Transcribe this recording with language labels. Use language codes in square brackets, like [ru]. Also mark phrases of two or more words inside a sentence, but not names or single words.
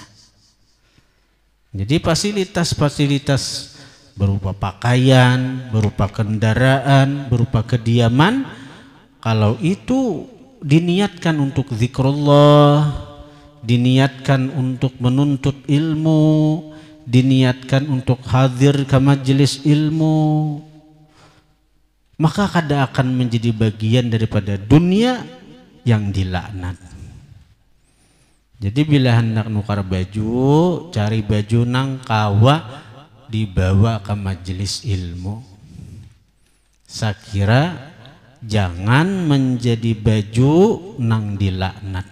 [id] Jadi fasilitas-fasilitas berupa pakaian, berupa kendaraan, berupa kediaman, kalau itu diniatkan untuk zikrullah, diniatkan untuk menuntut ilmu, diniatkan untuk hadir ke majelis ilmu, maka kada akan menjadi bagian daripada dunia yang dilaknat. [bjn] Jadi bila hendak nukar baju, cari baju nang kawa dibawa ke majelis ilmu. [id] Saya kira jangan menjadi baju nang dilaknat.